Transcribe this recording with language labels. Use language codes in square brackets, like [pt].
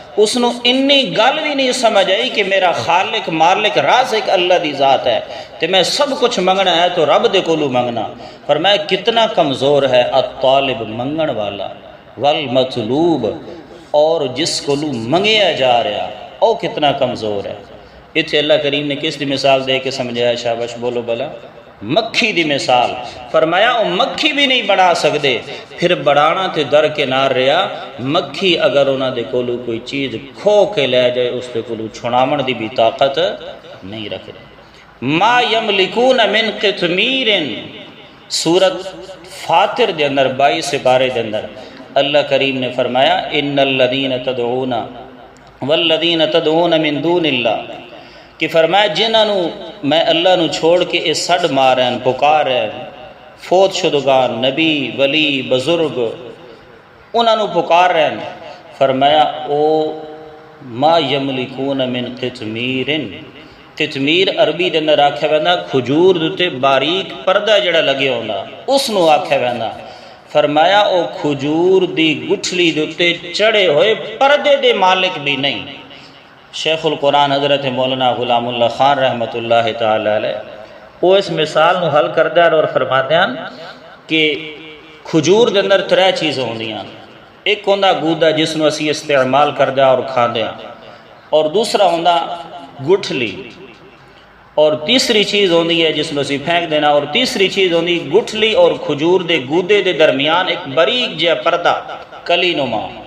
[pa] اس نو انی گل بھی نہیں سمجھ آئی کہ میرا خالق مالک رازق اللہ دی ذات ہے تے میں سب کچھ منگنا ہے تو رب دے کولو منگنا. فرمایا کتنا کمزور ہے الطالب، منگن والا، والمطلوب، اور جس کولو منگیا جا رہا او کتنا کمزور ہے. اتھے اللہ کریم نے کس دی مثال دے کے سمجھایا؟ شاباش بولو بلا، مکھی دی مثال. فرمایا او مکھی بھی نہیں بڑھا سکتے، پھر بڑھانا تے در کے نار رہا. مکھی اگر انہاں دے کولو کوئی چیز کھو کے لے جائے، اس دے کولو چھڑاون دی بھی طاقت نہیں رکھتے. [ar] ما یملکون من قطمیر، [pa] سورت فاطر دے اندر 22 سپارے دے اندر اللہ کریم نے فرمایا [ar] ان الذین تدعون والذین تدعون من دون اللہ، [pa] کہ فرمایا جنہاں نو میں اللہ نو چھوڑ کے اس سڈ مارن پکار ہے فوت شدگان نبی ولی بزرگ انہاں نو پکار رہے ہیں، فرمایا او ما یملکون من قطمیر. قطمیر عربی دے اندر آکھیا ویندا کھجور دے باریک پردہ جڑا لگے ہوندا اس نو آکھیا ویندا. فرمایا او کھجور دی گٹھلی دے چڑھے ہوئے پردے دے مالک بھی نہیں. شیخ القرآن حضرت مولانا غلام اللہ خان رحمۃ اللہ تعالی علیہ وہ اس مثال نو حل کردہ اور فرماتے ہیں کہ کھجور دے اندر 3 چیزیں ہوندیاں. ایک ہوندا گودا جس نو اسی استعمال کردہ اور کھاندے ہیں، اور دوسرا ہوندا گٹھلی، اور تیسری چیز ہوندی ہے جس نو اسی پھینک دینا، اور تیسری چیز ہوندی گٹھلی اور کھجور دے گودے دے درمیان ایک باریک جہا پردہ کلی نما.